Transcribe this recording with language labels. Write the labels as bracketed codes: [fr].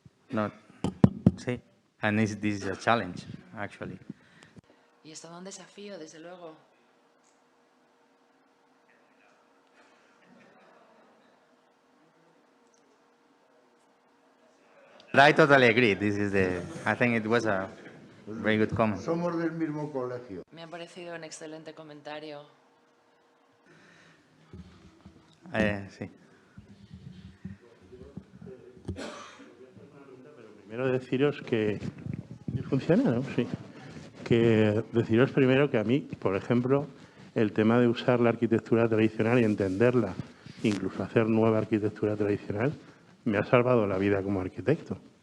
[en] No, sí, and this is a challenge, actually. [es] Y es todo un desafío, desde luego. [en] I totally agree. I think it was a very good comment. [es] Somos del mismo colegio. Me ha parecido un excelente comentario. Sí. Primero deciros que... ¿Funciona, no? Sí. Que deciros primero que a mí, por ejemplo, el tema de usar la arquitectura tradicional y entenderla, incluso hacer nueva arquitectura tradicional, me ha salvado la vida como arquitecto.